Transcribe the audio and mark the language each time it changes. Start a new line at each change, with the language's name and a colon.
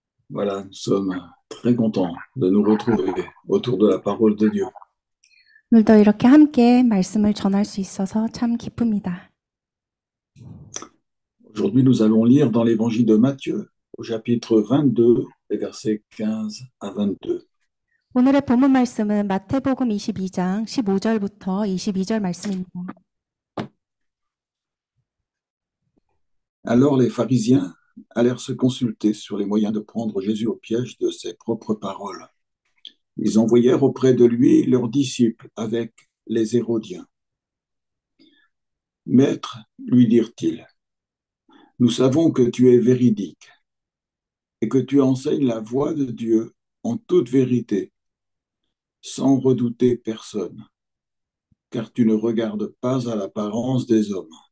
French: Voilà, nous sommes très contents de nous retrouver autour de la parole de Dieu.
Korean: 오늘도 이렇게 함께 말씀을 전할 수 있어서 참 기쁩니다.
French: Aujourd'hui, nous allons lire dans l'évangile de Matthieu, au chapitre 22, les versets 15 à 22.
Korean: 오늘의 본문 말씀은 마태복음 22장 15절부터 22절 말씀입니다.
French: Alors les pharisiens allèrent se consulter sur les moyens de prendre Jésus au piège de ses propres paroles. Ils envoyèrent auprès de lui leurs disciples avec les Hérodiens. Maître, lui dirent-ils, nous savons que tu es véridique et que tu enseignes la voie de Dieu en toute vérité, sans redouter personne, car tu ne regardes pas à l'apparence des hommes.